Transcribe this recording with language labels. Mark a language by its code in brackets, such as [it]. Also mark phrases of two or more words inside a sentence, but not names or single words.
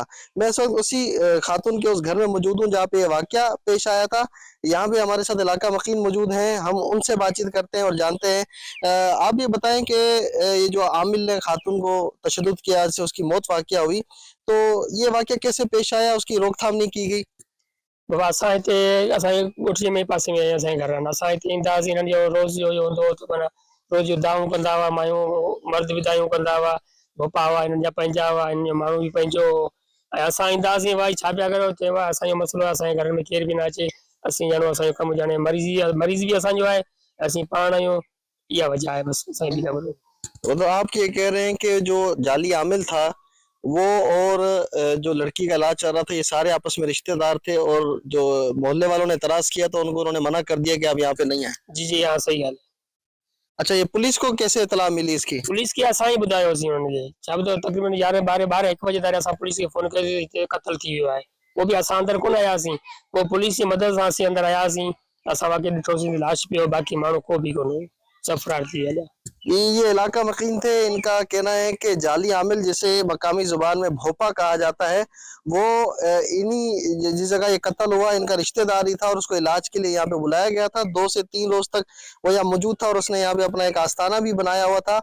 [ur] میں اس وقت اسی خاتون کے اس گھر میں موجود ہوں جہاں پے واقعہ پیش آیا تھا. یہاں پے ہمارے ساتھ علاقہ مکین موجود ہیں، ہم ان سے بات چیت کرتے ہیں اور جانتے ہیں. آپ یہ بتائیں کہ یہ جو عامل نے خاتون کو تشدد کیا سے اس کی موت واقعہ ہوئی، تو یہ واقعہ کیسے پیش آیا، اس کی روک تھام نہیں کی گئی? [sd] बाबा असां हिते असांजे ॻोठीअ में पासे में असांजे घर आहिनि। असां हिते ईंदा हुआसीं, हिननि जो रोज़ जो हूंदो हो माना रोज़ जो दाऊं कंदा हुआ, मायूं मर्द बि दायूं कंदा हुआ, भोपा हुआ हिननि जा पंहिंजा हुआ, हिन जो माण्हू बि पंहिंजो हो। ऐं असां ईंदा हुआसीं, भाई छा पिया करो, चयो असांजो मसइलो आहे, असांजे घर में केर बि न अचे, असीं ॼणो असांजो कमु ॼणे मरीज़ बि असांजो आहे, असीं पाण आहियूं, इहा वजह है बस। असांजी बि न। [ur] تو آپ یہ کہہ رہے ہیں کہ جو جعلی عامل تھا وہ اور جو لڑکی کا علاج چل رہا تھا، یہ سارے آپس میں رشتہ دار تھے اور جو محلے والوں نے اعتراض کیا تو ان کو انہوں نے منع کر دیا کہ آپ یہاں پے نہیں آئے. [sd] जी जी हाँ सही ॻाल्हि। [ur] اچھا، یہ پولیس کو کیسے اطلاع ملی اس کی? [sd] पुलिस खे असां ई ॿुधायोसीं हुनखे, छा ॿुधायो तक़रीबन 11 12 1 बजे ताईं असां पुलिस खे फोन कयोसीं हिते क़त्ल थी वियो आहे। पोइ बि असां अंदरि कोन आयासीं, पोइ पुलिस जी मदद सां असीं अंदरि आयासीं, असां वाक़ई ॾिठोसीं कि लाश पियो, बाक़ी माण्हू को बि कोन हुयो, सब फरार थी विया। [ur] یہ علاقہ مکین تھے. ان کا کہنا ہے کہ جعلی عامل، جسے مقامی زبان میں بھوپا کہا جاتا ہے، وہ انہی جس جگہ یہ قتل ہوا ان کا رشتہ دار ہی تھا اور اس کو علاج کے لیے یہاں پے بلایا گیا تھا. 2 سے 3 روز تک وہ یہاں موجود تھا اور اس نے یہاں پے اپنا ایک آستانہ بھی بنایا ہوا تھا.